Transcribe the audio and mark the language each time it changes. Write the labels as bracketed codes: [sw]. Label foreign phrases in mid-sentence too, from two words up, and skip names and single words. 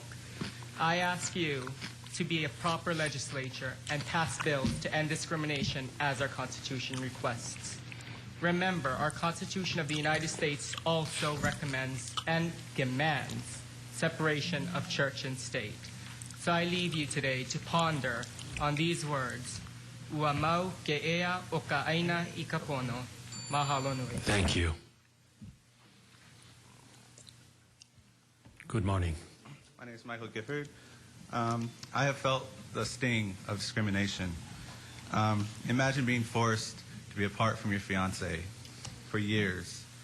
[en] I ask you to be a proper legislature and pass bills to end discrimination as our Constitution requests. Remember, our Constitution of the United States also recommends and demands separation of church and state. So I leave you today to ponder on these words. [haw] Ua mau ke ea o ka aina I ka pono. Mahalo nui. [en] Thank you. Good morning. My name is Michael Gifford. I have felt the sting of discrimination. Imagine being forced to be apart from your fiance for years.